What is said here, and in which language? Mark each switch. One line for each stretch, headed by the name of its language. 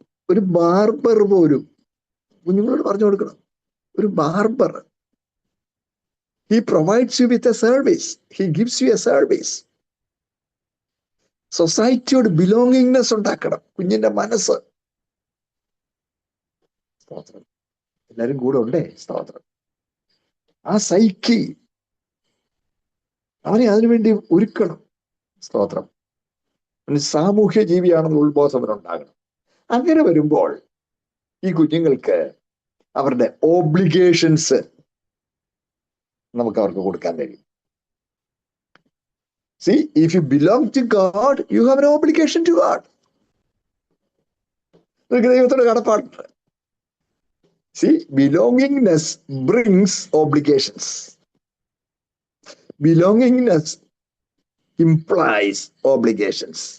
Malayalam: ഒരു ബാർബർ പോലും കുഞ്ഞുങ്ങളോട് പറഞ്ഞു കൊടുക്കണം. ഒരു barber,
English: he provides you with a service, he gives you a service.
Malayalam: സൊസൈറ്റിയോട് belongingness ഉണ്ടാക്കണം കുഞ്ഞിന്റെ മനസ്സ്. സ്തോത്രം. എല്ലാരും കൂടെ ഉണ്ടേ. സ്തോത്രം. ആ സൈക്കി അവനെ അതിനുവേണ്ടി ഒരുക്കണം. സ്തോത്രം. സാമൂഹ്യ ജീവിയാണെന്ന് ഉത്ബോധം അവനുണ്ടാകണം. അങ്ങനെ വരുമ്പോൾ ഈ കുഞ്ഞുങ്ങൾക്ക് അവരുടെ ഓബ്ലിഗേഷൻസ് നമുക്ക് അവർക്ക് കൊടുക്കാൻ കഴിയും.
English: See, if you belong to God, you have an obligation to God.
Malayalam: നിങ്ങൾക്ക് ദൈവത്തോട് കടപ്പാടുണ്ട്.
English: See, belongingness brings obligations. Belongingness implies obligations.